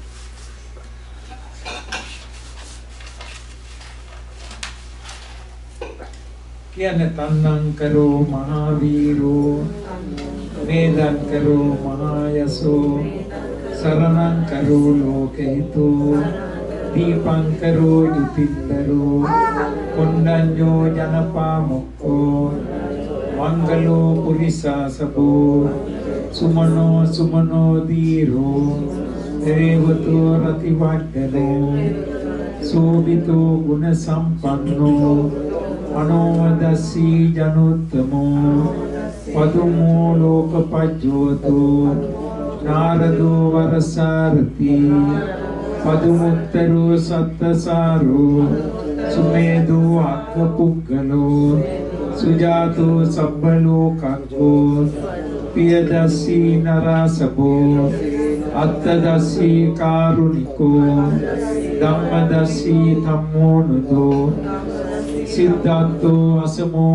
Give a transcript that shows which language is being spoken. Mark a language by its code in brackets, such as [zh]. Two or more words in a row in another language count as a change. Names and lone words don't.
[pi] කියන්නේ තන්නං කරෝ මහාවීරෝ වේදං කරෝ මහායසෝ සරණං කරෝ ලෝකහිතෝ දීපං කරෝ යුතින්දරෝ කොණ්ඩඤ්ඤෝ ජනපාමුක්ඛෝ මංගලෝ පුරිසාසබෝ සුමනෝ දීරෝ දේවතෝ රතිවඩ්ඩනෝ සෝබිතෝ ගුණ සම්පන්නෝ අනෝදස්සී ජනෝත්තමෝ පදුමෝ ලෝකපජ්ජෝතෝ නාරදෝ වරසාරති පදුමුත්තරෝ සත්තසාරෝ සුමේදෝ අක්ඛපුග්ගලෝ සුජාතෝ සබ්බලෝකක්ඛෝ පියදස්සී නරසබෝ අත්තදස්සී කාරුණිකෝ ධම්මදස්සී ධම්මෝනුදෝ සිද්ධාර්ථෝ අසමෝ